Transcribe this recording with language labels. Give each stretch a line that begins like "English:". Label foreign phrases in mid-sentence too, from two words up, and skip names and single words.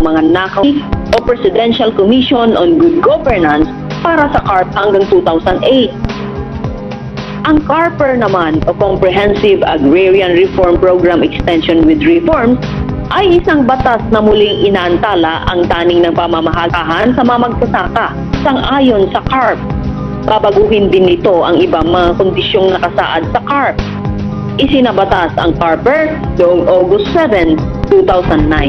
Filipino: mga nakaw o Presidential Commission on Good Governance para sa CARP hanggang 2008. Ang CARPER naman o Comprehensive Agrarian Reform Program Extension with Reforms ay isang batas na muling inaantala ang taning ng pamamahalahan sa mga magsasaka sang-ayon sa CARP. Babaguhin din nito ang ibang mga kondisyong nakasaad sa CARP. Isinabatas ang CARPER noong August 7, 2009.